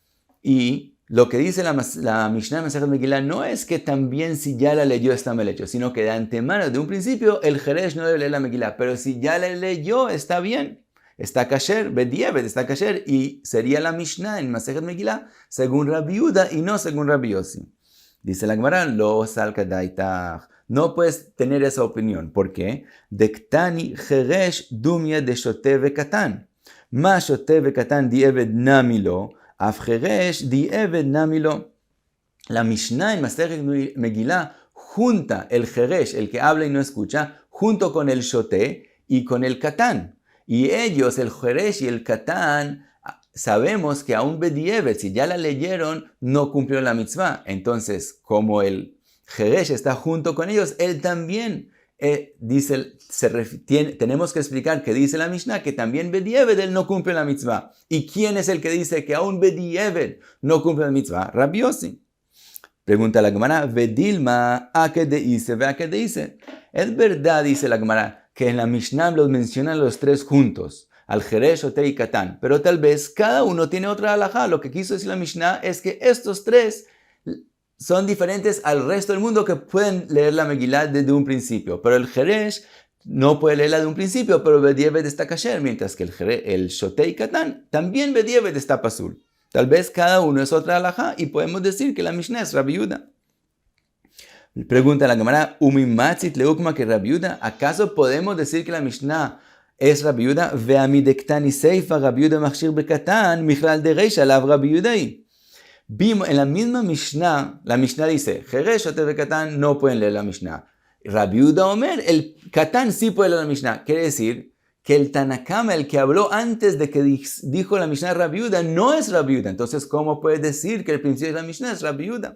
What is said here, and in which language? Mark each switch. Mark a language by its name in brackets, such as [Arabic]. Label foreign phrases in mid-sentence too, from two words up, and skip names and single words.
[Spanish] Y lo que dice la Mishnah en Masejet Megillah no es que también si ya la leyó está mal hecho, sino que de antemano, de un principio, el Jeresh no debe leer la Megillah, pero si ya la leyó está bien. Está kasher, bedieved está kasher, y sería la Mishnah en Masejet Megillah según Rabbi Yehuda y no según Rabbi Yossi. Dice la Gemara, [Aramaic] לא סלקא דעתך. [Spanish] No puedes tener esa opinión. ¿Por qué? [Aramaic] דקתני חרש דומיא דשוטה וקטן. מה שוטה וקטן דיעבד נמי לא, אף חרש דיעבד נמי לא. [Spanish] La Mishnah en Masejet Megillah junta el jeresh, el que habla y no escucha, junto con el shote y con el katán. Y ellos, el Jeresh y el Katán, sabemos que aún bedieved, si ya la leyeron, no cumplió la mitzvah. Entonces, como el Jeresh está junto con ellos, él también tenemos que explicar que dice la Mishnah que también bedieved él no cumple la mitzvah. ¿Y quién es el que dice que aún bedieved no cumple la mitzvah? Rabbi Yossi. Pregunta la Gemara, Vedilma, ¿a qué dice? ¿A qué dice? Es verdad, dice la Gemara, que en la Mishnah los mencionan los tres juntos, al Jeresh, Shote y Katán, pero tal vez cada uno tiene otra halajá. Lo que quiso decir la Mishnah es que estos tres son diferentes al resto del mundo que pueden leer la Megillah desde un principio, pero el Jeresh no puede leerla de un principio, pero Bedieved está kasher, mientras que el Shotei Katan también Bedieved está pasul. Tal vez cada uno es otra halajá y podemos decir que la Mishnah es Rabbi Yehuda. Pregunta la Gemara, [Aramaic] ומי מצית לאוקמה [Spanish] que Rabbi Yehuda, ¿acaso podemos decir que la Mishnah es Rabbi Yehuda? [Aramaic] והא מדקתני סיפא רבי יהודה מכשיר בקטן, מכלל דרישא לאו רבי יהודה. [Spanish] Vimos en la misma Mishnah, la Mishnah dice, Jeresh, Shotei bekatan no pueden leer la Mishnah. Rabbi Yehuda Omer, el Katán sí puede leer la Mishnah. Quiere decir que el Tanakama, el que habló antes de que dijo la Mishnah Rabbi Yehuda, no es Rabbi Yehuda. Entonces, ¿cómo puede decir que el principio de la Mishnah es Rabbi Yehuda?